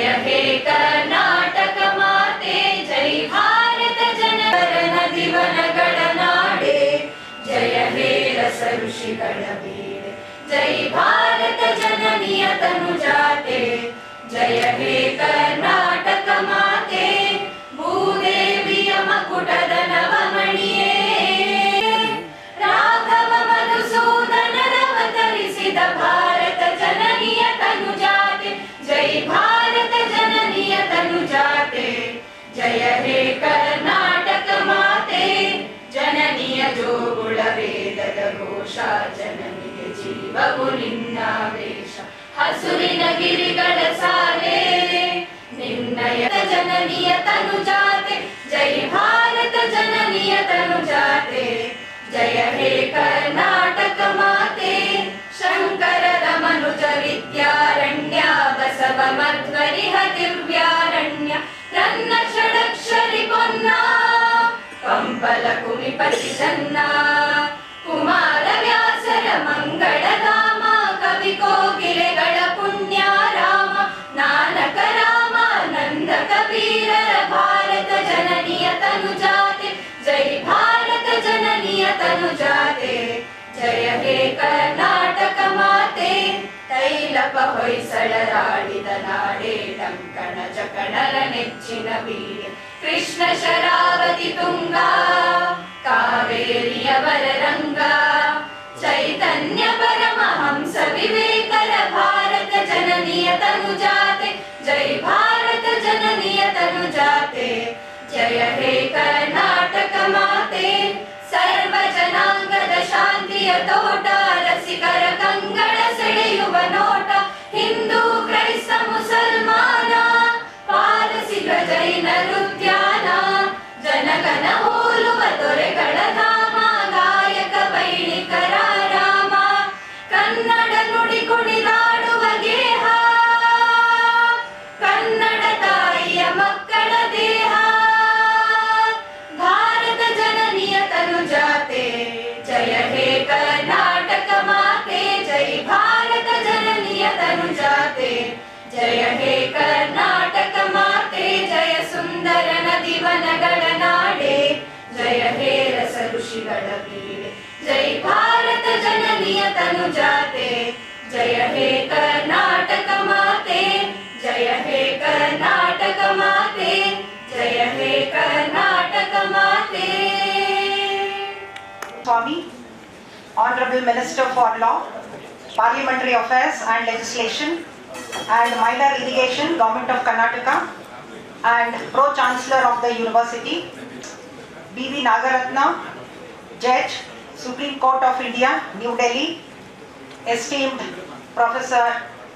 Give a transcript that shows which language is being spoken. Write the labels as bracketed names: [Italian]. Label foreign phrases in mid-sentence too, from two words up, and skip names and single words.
[Kannada] ಹೇ ಕರ್ನಾಟಕ ಮಾತೆ ಜಯ ಭಾರತ ಜನನಿ नदिवनಗಳ ನಾಡೆ ಜಯ ಹೇ ರಸ ऋषिಗಳ ಬೀಡೆ ಜಯ ಭಾರತ ಜನನಿಯ ತನುಜಾತೆ ಜಯ ಹೇ ಕರ್ನಾಟಕ ಮಾತೆ ಭೂದೇವಿಯ ಮಕುಟದ ನವಮಣಿಯೇ ರಾಘವ ಮಧುಸೂದನರವತರಿಸಿದ ಭಾರತ ಜನನಿಯ ತನುಜಾತೆ ಜಯ ಭಾರತ ಜನನಿಯ ತನುಜಾತೆ ಜಯ ಹೇ ಕರ್ನಾಟಕ ಮಾತೆ ಜನನಿಯ ಜೋಗುಳ ವೇದದ ಘೋಷ ಜನನಿಗೆ ಜೀವವು ನಿನ್ನಾವೇಶ ಹಸುರಿನ ಗಿರಿಗಳ ಸಾಲೆ ನಿನ್ನಯ ಜನನಿಯ ತನುಜಾತೆ ಜಯ ಭಾರತ ಜನನಿಯ ತನುಜಾತೆ ಜಯ ಹೇ ಕರ್ನಾಟಕ ಮಾತೆ ಶಂಕರರ ಮನುಜ ವಿದ್ಯಾರಣ್ಯ ಬಸವ ಮಧ್ವರಿಹ ದಿವ್ಯಾರಣ್ಯ ರನ್ನ ಷಡಕ್ಷರಿ ಪೊನ್ನ ಕಂಪಲ ಕುಮಿಪತಿ ಜನ್ನ ಕುಮಾರ ವ್ಯಾಸರ ಮಂಗಳಧಾಮ ಕವಿ ಕೋಗಿಲೆಗಳ ಪುಣ್ಯಾರಾಮ ನಾನಕ ರಾಮ ನಂದ ಕಬೀರರ ಭಾರತ ಜನನಿಯ ತನುಜಾತೆ ಜಯ ಭಾರತ ಜನನಿಯ ತನುಜಾತೆ ಜಯ ಹೇ ಕರ್ನಾಟಕ ಮಾತೆ ತೈಲಪ ಹೊಯ್ಸಳರಾಡಿದ ನಾಡೆ ಟಂಕಣ ಜಕಣರ ನೆಚ್ಚಿನ ಬೀಡೆ ಕೃಷ್ಣ ಶರಾವತಿ ತುಂಗ ಕಾವೇರಿಯವರ ರಂಗ ಚೈತನ್ಯ ಪರಮಹಂಸ ವಿವೇಕರ ಭಾರತ ಜನನಿಯ ತನುಜಾತೆ ಜಯ ಭಾರತ ಜನನಿಯ ತನುಜಾತೆ ಜಯ ಹೇ ಕರ್ನಾಟಕ ಮಾತೆ ಸರ್ವ ಜನಾಂಗದ ಶಾಂತಿಯ ತೋಟ ರಸಿಕರ ಕಂಗಳ ಸೆಳೆಯುವ ನೋಟ ಹಿಂದೂ ಕ್ರೈಸ್ತ ಮುಸಲ್ಮಾನ ಪಾರಸಿಕ ಜೈನರು ಉದ್ಯಾನ ಜನಗಣ ಹೋಲುವ ದೊರೆಗಳ ಧಾಮ ಗಾಯಕ ವೈಣಿಕರ ರಾಮ ಕನ್ನಡ ನುಡಿ ಕುಣಿದಾಡುವ ಗೇಹ ಕನ್ನಡ ತಾಯಿಯ ಮಕ್ಕಳ ದೇಹ ಭಾರತ ಜನನಿಯ ತನುಜಾತೆ ಜಯ ಹೇ ಕರ್ನಾಟಕ ಮಾತೆ ಜಯ ಭಾರತ ಜನನಿಯ ತನುಜಾತೆ ಜಯ ಹೇ ಕರ್ನಾಟಕ ಮಾತೆ ಜಯ ಸುಂದರ नदिवनಗಳ ನಾಡೆ ಜಯ ಹೇ ರಸ ಋಷಿಗಳ ಬೀಡೆ ಜಯ ಭಾರತ ಜನನಿಯ ತನುಜಾತೆ ಜಯ ಹೇ ಕರ್ನಾಟಕ ಮಾತೆ ಜಯ ಹೇ ಕರ್ನಾಟಕ ಮಾತೆ ಜಯ ಹೇ ಕರ್ನಾಟಕ ಮಾತೆ [English] स्वामी Honorable Minister for Law, Parliamentary Affairs and Legislation, and Minor Irrigation, Government of Karnataka, and Pro-Chancellor of the University, B.V. NAGARATHNA, Judge, Supreme Court of India, New Delhi, esteemed Professor P.